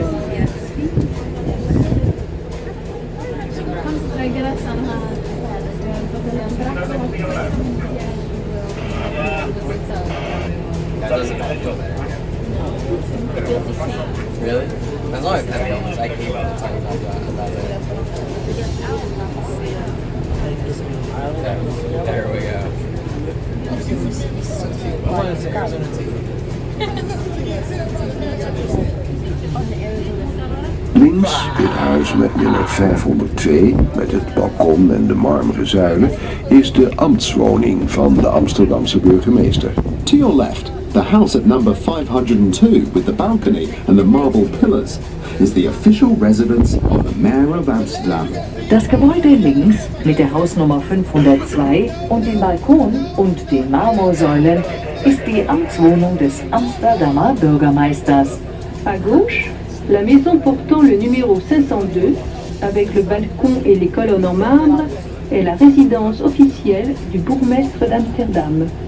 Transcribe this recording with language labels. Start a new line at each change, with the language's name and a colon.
English: That doesn't feel better. Really? As long as I feel this, I hate when it's talking about it. There we go. I want to say Arizona too.
Dutch: Links het huis met nummer 502, met het balkon en de marmeren zuilen, is de ambtswoning van de Amsterdamse burgemeester.
English: To your left, the house at number 502 with the balcony and the marble pillars is the official residence of the Mayor of Amsterdam.
German: Das Gebäude links mit der Hausnummer 502 und dem Balkon und den Marmorsäulen ist die Amtswohnung des Amsterdamer Bürgermeisters.
French: À gauche, la maison portant le numéro 502, avec le balcon et les colonnes en marbre, est la résidence officielle du bourgmestre d'Amsterdam.